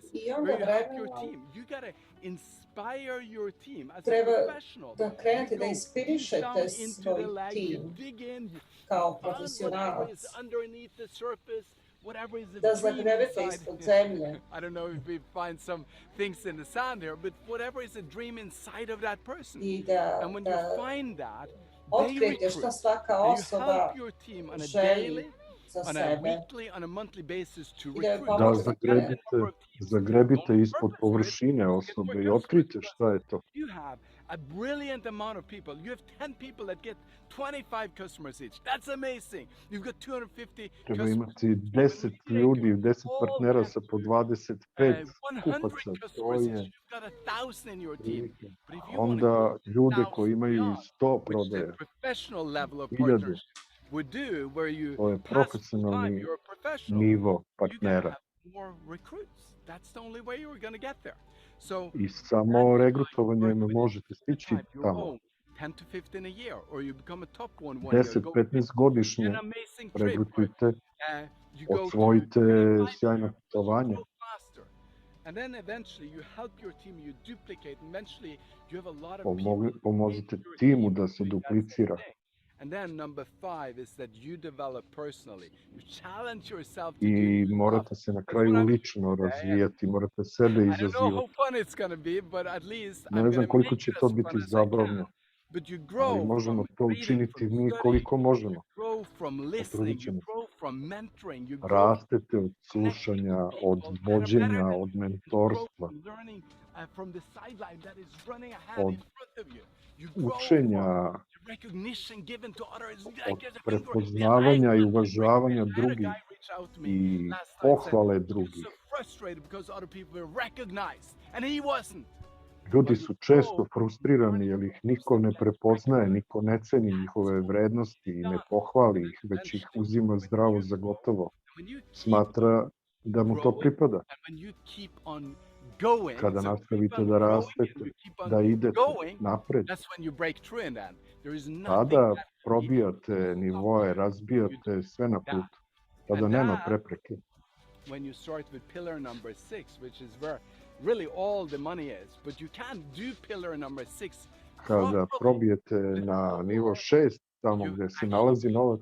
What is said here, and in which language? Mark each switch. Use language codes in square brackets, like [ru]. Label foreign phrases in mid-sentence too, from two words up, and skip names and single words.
[sr] I onda [en] where you help your [sr] vremenom [en] team. You gotta inspire your team as a [sr] treba [en] professional. [sr] da krenete da [en] Down [sr] inspirišete [en] into the [sr] svoj [en] leg, you [sr] tim [en] dig in, you [sr] kao [en] find whatever [sr] profesionalac, [en] is underneath the surface, whatever is a [sr] da [en] dream [sr] zagrebete [en] inside. [sr] ispod zemlje. [en] I don't know if we find some things in the sand here, but whatever is a dream inside of that person. [sr] I da, [en] And when [sr] da [en] you find that, they [sr] otkrijete šta [en] recruit. [sr] svaka [en] And you [sr] osoba [en] help your team on a [sr] želi [en] daily, [sr] za [en] on a [sr] sebe. [en] weekly, on a monthly basis to [sr] I da joj [en] recruit. [sr] Da pomognete. zagrebite ispod površine osobe i otkrite šta je to. [en] You have a brilliant amount of people. You have 10 people that get 25 customers each. That's amazing. You've got 250 [sr] Treba [en] customers. [sr] imati 10 ljudi, 10 partnera sa po 25 kupaca. 100 To [en] customers each. [sr] je [en] You've got 1,000 in your team. [sr] prilike. [en] But if you want to [sr] Onda [en] go [sr] ljude [en] 1,000 [sr] koji imaju i [en] beyond, [sr] 100 [en] which the [sr] prodaja, [en] professional level of [sr] 1000, [en] partnership would do, where you [sr] to je [en] pass full time, [sr] profesionalni [en] you're a professional. [sr] nivo [en] You gotta [sr] partnera. [en] have more recruits. That's the only way you're going to get there. So [sr] I samo regrutovanjem možete stići [en] time your [sr] tamo. [en] own 10 to 15 a year, or you become a top one year. [sr] 10-15 godišnje [en] An amazing trip, [sr] regrutujte, [en] you go to [sr] osvojite sjajna putovanja. [en] faster. And then eventually you help your team, you duplicate, and eventually you have a lot of people. [sr] Pomožete timu da se duplicira. [en] And then number 5 is that you develop personally. You challenge yourself to [sr] I [en] do [sr] morate se na kraju lično razvijati, morate sebe [en] I don't know how [sr] izazivati. [en] fun it's going to be, but at least I'm [sr] Ne [en] going [sr] znam [en] to [sr] koliko [en] make [sr] će [en] it [sr] to [en] as fun [sr] biti [en] as I can. [sr] zabavno, [en] But you [sr] ali [en] grow [sr] možemo [en] from [sr] to [en] reading, [sr] učiniti [en] from [sr] mi [en] studying, [sr] koliko možemo. [en] you grow from listening, you grow from mentoring, you grow [sr] Rastete od slušanja, od vođenja, od mentorstva, [en] from learning from the sideline that is running ahead [sr] od [en] in front of you. You grow [sr] učenja, [en] from the recognition given to others. [sr] od [en] Like there's a hunger. [sr] prepoznavanja i uvažavanja [en] I had a [sr] drugih [en] guy reach out to me [sr] i [en] last night and said, [sr] pohvale [en] "I'm [sr] drugih. [en] so frustrated because other people were recognized and he wasn't." [sr] Ljudi su često frustrirani jer ih niko ne prepoznaje, niko ne ceni njihove vrednosti i ne pohvali ih, već ih uzima zdravo za gotovo. Smatra da mu to pripada. [en] And when you keep on going, [sr] Kada [en] so [sr] nastavite [en] keep on [sr] da [en] growing [sr] rastete, [en] and you keep on [sr] da idete [en] going, [sr] napred, [en] that's when you break through in that. There is nothing [sr] tada [en] that [sr] probijate nivoe, razbijate sve na putu. Tada [en] And [sr] nema [en] that, [sr] prepreke. [en] when you start with pillar number 6, which is where really all the money is, but you can't do pillar number 6 [sr] Kada probijete na nivo 6, tamo gde se nalazi novac,